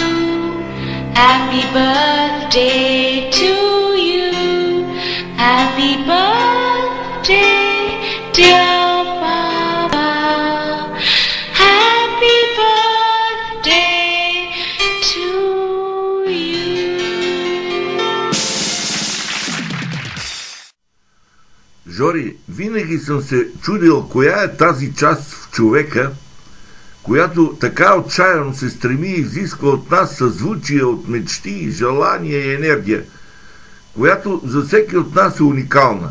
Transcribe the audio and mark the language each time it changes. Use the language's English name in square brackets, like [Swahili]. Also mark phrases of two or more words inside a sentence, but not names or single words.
[English] Happy birthday to you. Happy birthday, dear Papa. Happy birthday to you. [Bulgarian] Жори, винаги съм се чудил коя е тази част в човека, която така отчаяно се стреми и изисква от нас съзвучие от мечти, желания и енергия, която за всеки от нас е уникална.